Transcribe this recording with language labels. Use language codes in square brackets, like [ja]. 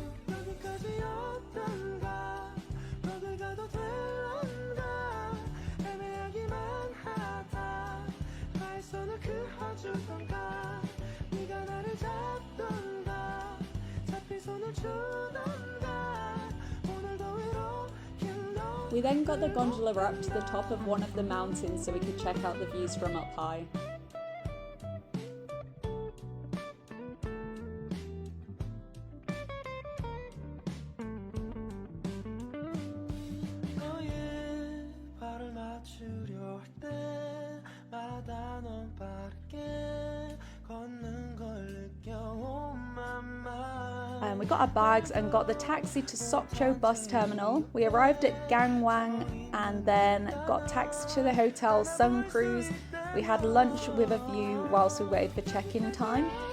[ko] 여기까지였던가 어딜 가도 될런가 애매하기만 하다 나의 손을 그어주던가 네가 나를 잡던가 잡힌 손을 주던가 오늘도 외롭긴 너. [en] We then got the gondola up to the top of one of the mountains so we could check out the views from up high. [ko] 너의 발을 맞추려 할 때마다 넌 빠르게 걷는 걸 느껴온 맘만. [en] We got our bags and got the taxi to Sokcho bus terminal. We arrived at Gangwon and then got taxi to the hotel Sun Cruise. We had lunch with a view whilst we waited for check-in time.